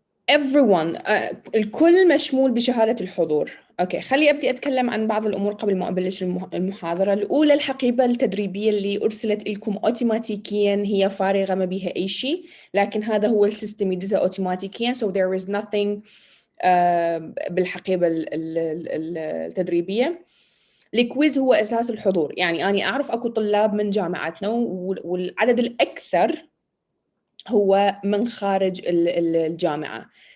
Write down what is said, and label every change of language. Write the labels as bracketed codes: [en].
[en] Everyone [ar] الكل مشمول بشهادة الحضور. اوكي، خلي ابدي اتكلم عن بعض الامور قبل ما ابلش المحاضرة. الاولى، الحقيبة التدريبية اللي ارسلت لكم اوتوماتيكيا هي فارغة، ما بيها اي شيء، لكن هذا هو السيستم يدزها اوتوماتيكيا. [en] So there is nothing [ar] بالحقيبة التدريبية. الكويز هو اساس الحضور، يعني انا اعرف اكو طلاب من جامعتنا والعدد الاكثر هو من خارج الجامعة.